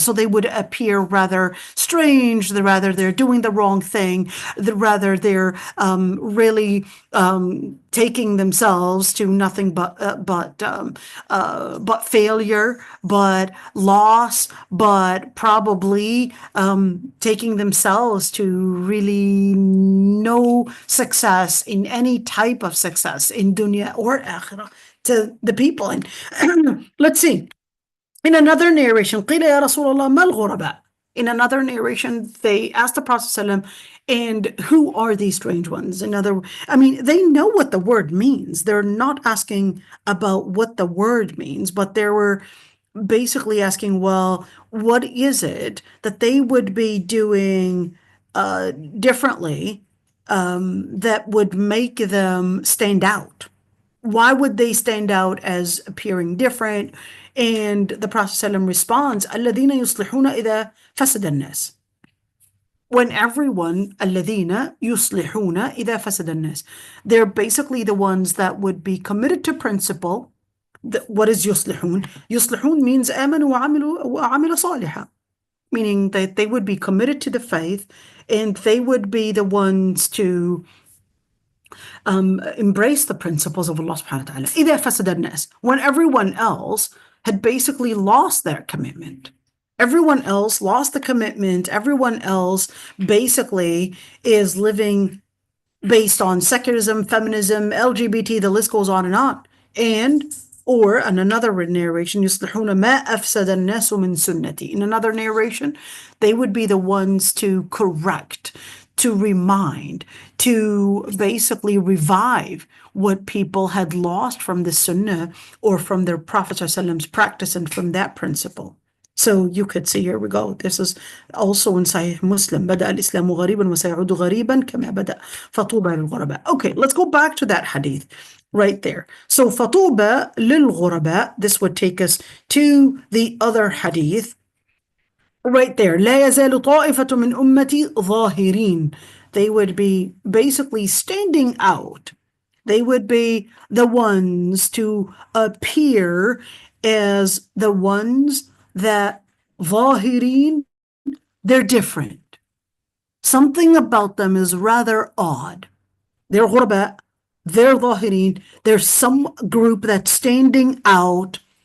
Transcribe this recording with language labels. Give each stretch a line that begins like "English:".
English: So they would appear rather strange, rather they're doing the wrong thing, rather they're really taking themselves to nothing but failure, but loss, but probably taking themselves to really no success in any type of success in dunya or akhirah to the people. And let's see. In another narration,
Arabic: قِيلَ يَا رَسُولَ اللَّهِ مَا الْغُرَبَاء.
English: In another narration, they asked the Prophet ﷺ, and who are these strange ones? They know what the word means. They're not asking about what the word means, but they were basically asking, well, what is it that they would be doing differently that would make them stand out? Why would they stand out as appearing different? And the Prophet ﷺ responds,
Arabic: الَّذِينَ يُصْلِحُونَ إِذَا فَسَدَ النَّاسِ.
English: When everyone,
Arabic: الَّذِينَ يُصْلِحُونَ إِذَا فَسَدَ النَّاسِ,
English: they're basically the ones that would be committed to principle. What is
Arabic: يُصْلِحُون? يُصْلِحُون
English: means
Arabic: آمَنُوا وَعَمِلُوا صَالِحًا.
English: meaning that they would be committed to the faith and they would be the ones to embrace the principles of Allah subhanahu wa ta'ala.
Arabic: إِذَا فَسَدَ النَّاسِ,
English: when everyone else had basically lost their commitment. Everyone else lost the commitment. Everyone else basically is living based on secularism, feminism, LGBT, the list goes on and on. Or in another narration,
Arabic: يُصْلِحُونَ مَا أَفْسَدَ النَّاسُ مِن سُنَّتِي.
English: In another narration, they would be the ones to correct, to remind, to basically revive what people had lost from the Sunnah or from their Prophet ﷺ's practice and from that principle. So you could see, here we go. This is also in Sahih Muslim.
Arabic: بدأ الإسلام غريبا وسيعود غريبا كما بدأ فطوبى للغرباء.
English: Okay, let's go back to that hadith right there. So
Arabic: فطوبى للغرباء,
English: this would take us to the other hadith right there.
Arabic: لا يزال طائفة من أمتي ظاهرين.
English: They would be basically standing out. They would be the ones to appear as the ones that ظاهرين, they're different. Something about them is rather odd. They're غرباء, they're ظاهرين, there's some group that's standing out.